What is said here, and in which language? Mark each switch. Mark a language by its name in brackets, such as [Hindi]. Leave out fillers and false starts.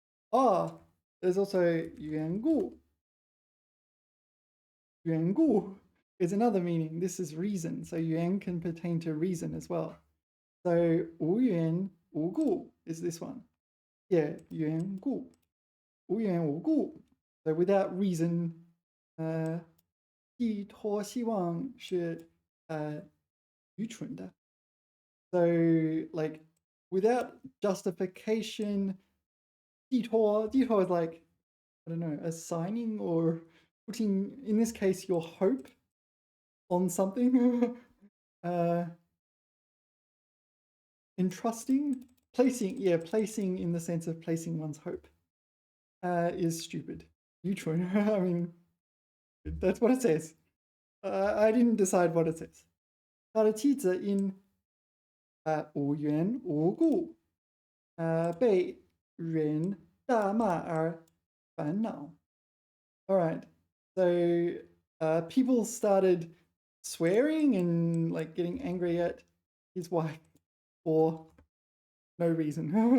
[English] Ah, there's also 缘故. 缘故 is another meaning. This is reason. So 缘 can pertain to reason as well. So 无缘无故 is this one. [Chinese] Yeah, 缘故.无缘无故. [English] So without reason, [Chinese] 寄托希望是愚蠢的. [English] So like without justification, 寄托 is like, I don't know, assigning or putting, in this case, your hope on something. Entrusting, placing in the sense of placing one's hope is stupid. [Chinese] 愚蠢. [English] I mean, that's what it says. I didn't decide what it says. [Chinese] 他的妻子因无缘无故被人大骂而烦恼. [English] All right. So people started swearing and like getting angry at his wife for no reason.